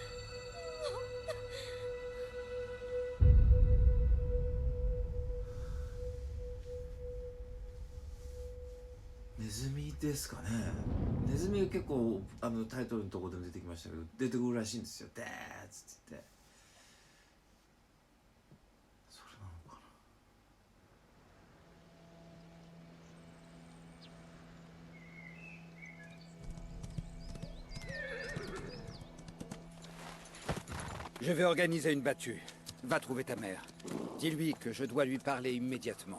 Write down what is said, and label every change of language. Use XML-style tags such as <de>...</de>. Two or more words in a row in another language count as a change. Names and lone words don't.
<ja>« ネズミですかね。ネズミが結構タイトルのところでも出てきましたけど、出てくるらしいんですよ。でーっつって言って。それなのかな。</ja> <fr>Je vais organiser une battue. Va trouver ta mère. Dis-lui que je dois lui parler immédiatement.</fr>